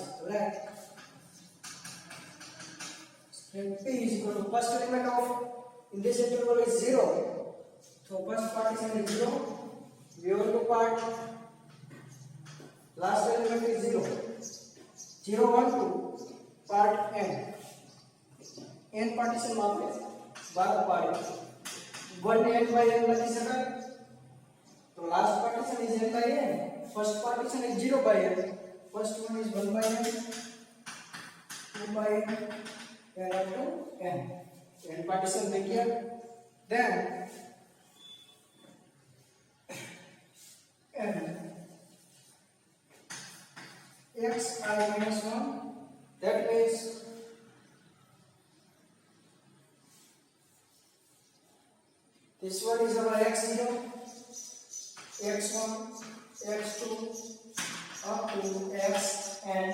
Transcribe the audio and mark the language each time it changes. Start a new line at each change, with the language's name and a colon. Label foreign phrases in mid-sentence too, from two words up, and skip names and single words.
English: Let p is equal to first element of in this interval is 0. So first partition is 0. We want to part Last element is 0. 0, 1, 2. Part n.
Gujarati: n partition માં આપણે 12 પાડીએ. 1 ને
English: n by n
Gujarati: લખી શકાય.
English: તો last partition is n by n. First partition is 0 by n. First one is 1 by n, 2 by n, and up to n.
Gujarati: n partition થઈ ગયા.
English: Then n xi minus 1, that means this one is our x0, x1, x2 up to xn.